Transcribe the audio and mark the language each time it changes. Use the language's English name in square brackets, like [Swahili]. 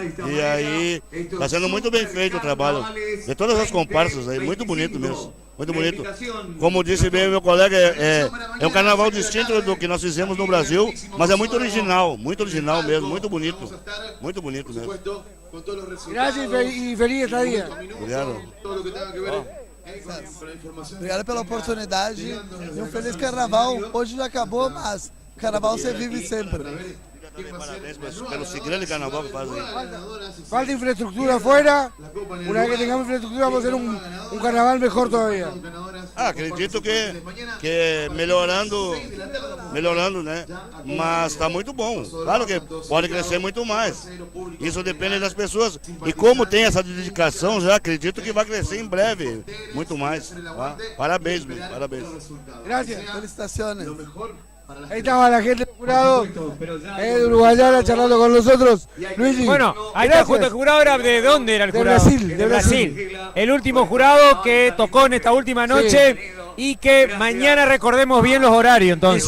[Portuguese] E aí está sendo muito bem feito o trabalho. De todas as comparsas aí, muito bonito mesmo. Muito bonito. Como disse bem o meu colega, é um carnaval distinto do que nós fizemos no Brasil, mas é muito original mesmo, muito bonito. Muito bonito mesmo. [Spanish] Gracias y feliz estadía. [Portuguese] Obrigado. Obrigado pela oportunidade e feliz carnaval. Hoje já acabou, mas carnaval você vive sempre. Parabéns pelo grande carnaval que fazem. [Spanish] Falta infraestructura afuera. Una vez que tengamos infraestructura vamos a hacer un carnaval mejor todavía. [Portuguese] Acredito que melhorando, né? Mas está muito bom. Claro que pode crescer muito mais. Isso depende das pessoas. E como tem essa dedicação, já acredito que vai crescer em breve muito mais. Tá? Parabéns, meu. Parabéns. [Spanish] Gracias. Felicitaciones. Ahí estaba la gente del jurado, de Uruguayana charlando con nosotros. Luigi, Bueno, ahí está el jurado, era ¿de dónde era el De jurado? Brasil, De Brasil. El último jurado que tocó en esta última noche y que mañana recordemos bien los horarios entonces.